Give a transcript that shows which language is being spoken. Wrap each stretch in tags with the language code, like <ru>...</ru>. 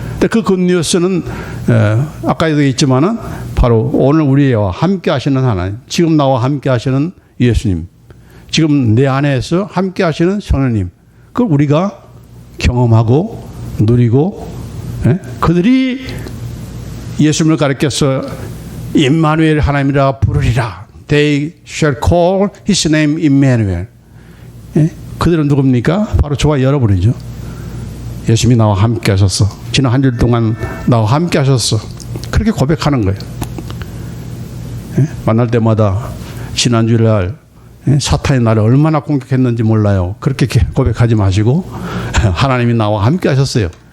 <ko>그 굿뉴스는 아까도 있지만은 바로 오늘 우리와 함께 하시는 하나님, 지금 나와 함께 하시는 예수님, 지금 내 안에서 함께 하시는 성령님, 그걸 우리가 경험하고 누리고 그들이 예수님을 가르쳐서 임마누엘 하나님이라 부르리라.</ko> <en>They shall call his name Emmanuel.</en> <ko>그들은 누굽니까? 바로 저와 여러분이죠. 예수님이 나와 함께 하셨어. 지난 한 주 동안 나와 함께 하셨어. 그렇게 고백하는 거예요. 만날 때마다 지난주일 사탄이 나를 얼마나 공격했는지 몰라요. 그렇게 고백하지 마시고 하나님이 나와 함께 하셨어요.</ko>